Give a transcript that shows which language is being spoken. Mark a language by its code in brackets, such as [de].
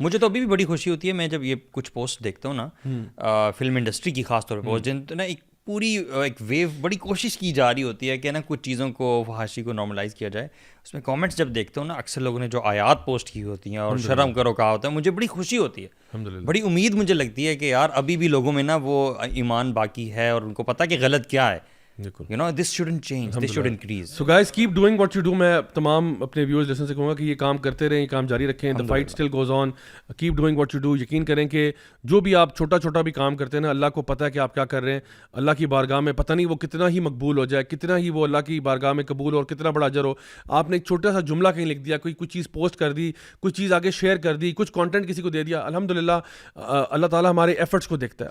[ur] مجھے تو ابھی بھی بڑی خوشی ہوتی ہے, میں جب یہ کچھ پوسٹ دیکھتا ہوں نا فلم انڈسٹری کی خاص طور پہ پوسٹ, جن تو نا ایک پوری ایک ویو بڑی کوشش کی جا رہی ہوتی ہے کہ نا کچھ چیزوں کو فحاشی کو نارملائز کیا جائے. اس میں کامنٹس جب دیکھتا ہوں نا, اکثر لوگوں نے جو آیات پوسٹ کی ہوتی ہیں اور شرم کرو کہا ہوتا ہے, مجھے بڑی خوشی ہوتی ہے, بڑی امید مجھے لگتی ہے کہ یار ابھی بھی لوگوں میں نا وہ ایمان باقی ہے اور ان کو پتہ کہ غلط کیا ہے. [en] You know, this shouldn't change, this should increase. So guys, keep doing what you do. [ur] میں تمام اپنے ویورز لسن سے کہوں گا کہ یہ کام کرتے رہیں, یہ کام جاری رکھیں. [en] The fight still goes on. Keep doing what you do. [ur] یقین کریں کہ جو بھی آپ چھوٹا چھوٹا بھی کام کرتے ہیں نا, اللہ کو پتہ ہے کہ آپ کیا کر رہے ہیں. اللہ کی بارگاہ میں پتہ نہیں وہ کتنا ہی مقبول ہو جائے, کتنا ہی وہ اللہ کی بارگاہ میں قبول ہو اور کتنا بڑا اجر ہو. آپ نے ایک چھوٹا سا جملہ کہیں لکھ دیا, کوئی چیز پوسٹ کر دی, کچھ چیز آگے شیئر کر دی, کچھ کانٹینٹ کسی کو دے دیا, الحمدللہ اللہ تعالیٰ ہمارے ایفرٹس کو دیکھتا ہے.